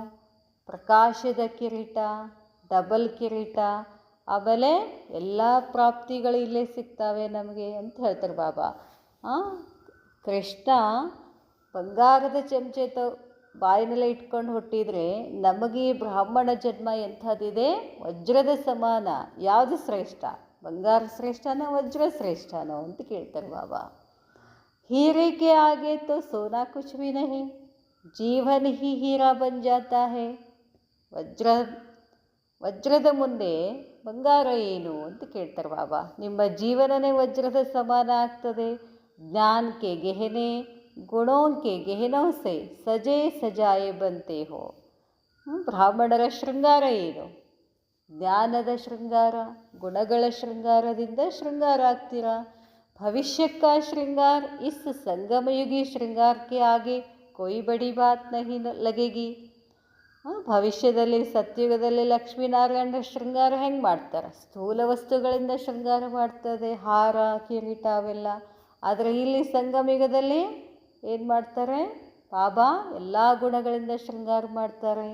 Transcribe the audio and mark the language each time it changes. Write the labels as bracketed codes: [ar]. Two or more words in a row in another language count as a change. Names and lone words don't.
[kn] ಪ್ರಕಾಶದ ಕಿರೀಟ, ಡಬಲ್ ಕಿರೀಟ, ಆಮೇಲೆ ಎಲ್ಲ ಪ್ರಾಪ್ತಿಗಳು ಇಲ್ಲೇ ಸಿಗ್ತವೆ ನಮಗೆ ಅಂತ ಹೇಳ್ತಾರೆ ಬಾಬಾ. ಕೃಷ್ಣ ಬಂಗಾರದ ಚಮಚೆ ಬಾಯಿನಲ್ಲೇ ಇಟ್ಕೊಂಡು ಹುಟ್ಟಿದರೆ ನಮಗೆ ಬ್ರಾಹ್ಮಣ ಜನ್ಮ ಎಂಥದ್ದಿದೆ? ವಜ್ರದ ಸಮಾನ. ಯಾವುದು ಶ್ರೇಷ್ಠ? ಬಂಗಾರ ಶ್ರೇಷ್ಠನೋ ವಜ್ರ ಶ್ರೇಷ್ಠನೋ ಅಂತ ಕೇಳ್ತಾರೆ ಬಾಬಾ. [hi] हीरे के आगे तो सोना कुछ भी नहीं, जीवन ही हीरा बन जाता है. [kn] ವಜ್ರದ ಮುಂದೆ ಬಂಗಾರ ಏನು ಅಂತ ಕೇಳ್ತಾರೆ ಬಾಬಾ. ನಿಮ್ಮ ಜೀವನನೇ ವಜ್ರದ ಸಮಾನ ಆಗ್ತದೆ. [hi] ಜ್ಞಾನಕ್ಕೆ गहने, गुणों के गहनों से सजे सजाए बनते हो. [kn] ಬ್ರಾಹ್ಮಣರ ಶೃಂಗಾರ ಏನು? ಜ್ಞಾನದ ಶೃಂಗಾರ, ಗುಣಗಳ ಶೃಂಗಾರದಿಂದ ಶೃಂಗಾರ ಆಗ್ತೀರಾ. [hi] भविष्य का श्रृंगार इस संगमयुगी श्रृंगार के आगे कोई बड़ी बात नहीं लगेगी. [kn] ಭವಿಷ್ಯದಲ್ಲಿ ಸತ್ಯುಗದಲ್ಲಿ ಲಕ್ಷ್ಮೀನಾರಾಯಣರ ಶೃಂಗಾರ ಹೆಂಗೆ ಮಾಡ್ತಾರೆ? ಸ್ಥೂಲ ವಸ್ತುಗಳಿಂದ ಶೃಂಗಾರ ಮಾಡ್ತದೆ, ಹಾರ, ಕಿರೀಟ ಅವೆಲ್ಲ. ಆದರೆ ಇಲ್ಲಿ ಸಂಗಮಯುಗದಲ್ಲಿ ಏನು ಮಾಡ್ತಾರೆ? ಬಾಬಾ ಎಲ್ಲ ಗುಣಗಳಿಂದ ಶೃಂಗಾರ ಮಾಡ್ತಾರೆ.